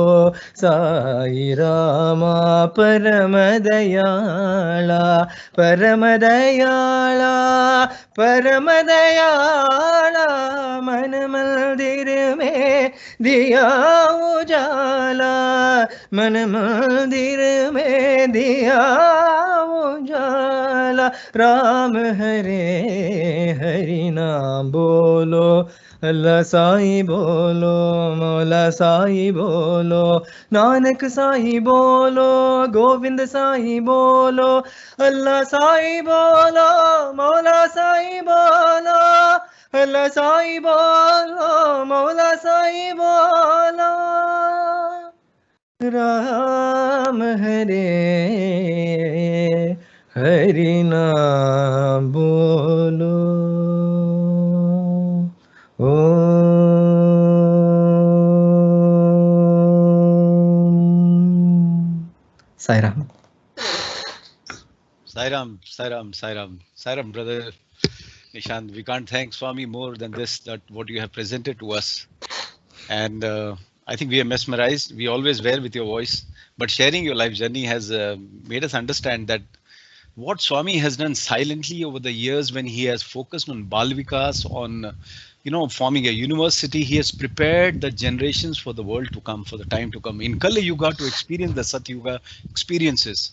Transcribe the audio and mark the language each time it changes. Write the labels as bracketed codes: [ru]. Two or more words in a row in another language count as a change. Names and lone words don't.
[hi] साई रामा परम दयाला, परम दयाला, परम दयाला, मन मंदिर में दिया उजाला, मन मंदिर में दिया उजाला, राम हरे हरि नाम बोलो, अल्लाह साईं बोलो, मौला साईं बोलो, नानक साईं बोलो, गोविंद साईं बोलो, अल्लाह साईं बोलो, मौला साईं बोलो, अल्लाह साईं बोलो, मौला साईं बोलो, राम हरे हरि नाम बोलो, [en] Sai Ram. Sai Ram, Sai Ram, Sai Ram, Sai Ram, brother Nishant. We can't thank Swami more than this, that what you have presented to us. And I think we are mesmerized. We always were with your voice, but sharing your life journey has made us understand that what Swami has done silently over the years, when he has focused on Bal Vikas, on forming a university, he has prepared the generations for the world to come, for the time to come, in Kali Yuga, to experience the Sat Yuga experiences.